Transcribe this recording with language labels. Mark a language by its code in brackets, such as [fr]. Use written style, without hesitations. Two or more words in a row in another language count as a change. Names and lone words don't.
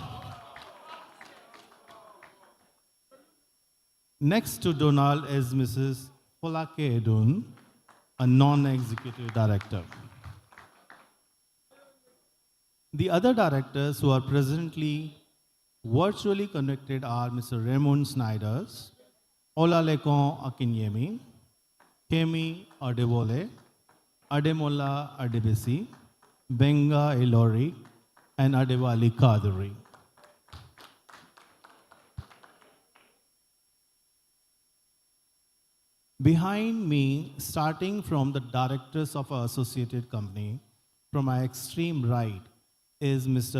[en] Next to Donald is Mrs. Folake Edun, a non-executive director. The other directors who are presently virtually connected are Mr. Raymond Snyders, Olalekon Akinyemi, Kemi Adewole, Ademola Adebisi, Benga Elori, and Adewali Kaduri. Behind me, starting from the directors of our associated company, from my extreme right is Mr.